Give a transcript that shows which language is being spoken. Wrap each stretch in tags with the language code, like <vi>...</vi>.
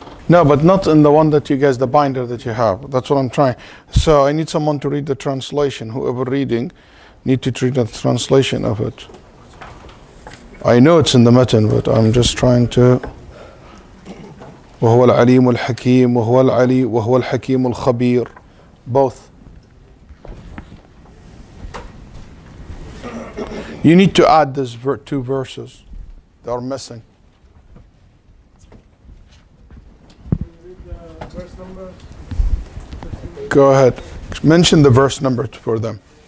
<en>No, but not in the one that you guys, the binder that you have. That's what I'm trying. So I need someone to read the translation. Whoever reading, need to read the translation of it. I know it's in the mutton, but I'm just trying to.</en> <ar>وهو العليم الحكيم وهو العلي وهو الحكيم الخبير.</ar> <en>Both. You need to add these two verses. They are missing. Go ahead. Mention the verse number for them.</en>